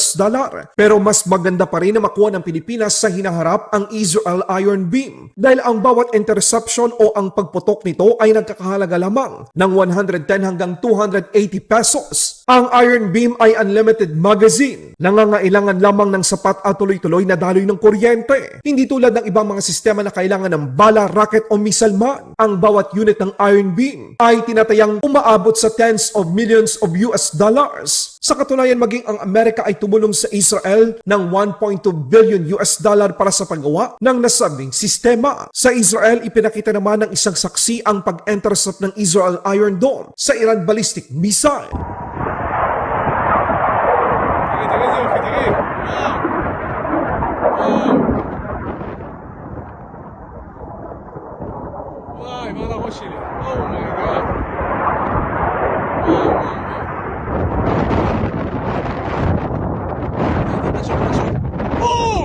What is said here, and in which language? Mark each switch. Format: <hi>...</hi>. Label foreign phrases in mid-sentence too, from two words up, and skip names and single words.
<tl>Pero mas maganda pa rin na makuha ng Pilipinas sa hinaharap ang Israel Iron Beam dahil ang bawat interception o ang pagputok nito ay nagkakahalaga lamang ng 110 hanggang 280 pesos. Ang Iron Beam ay</tl> <en>unlimited magazine.</en> <tl>Nangangailangan lamang ng sapat at tuloy-tuloy na daloy ng kuryente. Hindi tulad ng ibang mga sistema na kailangan ng bala, rocket o missile man. Ang bawat unit ng Iron Beam ay tinatayang umaabot sa</tl> <en>tens of millions of US dollars.</en> <tl>Sa katunayan, maging ang Amerika ay tumulong sa Israel ng $1.2 billion para sa paggawa ng nasabing sistema. Sa Israel, ipinakita naman ng isang saksi ang pag-intercept ng Israel Iron Dome sa Iran</tl> <en>ballistic missile.</en> <he>וואי, מה על הראש שלי? אומייגאד. וואו. בום!</he>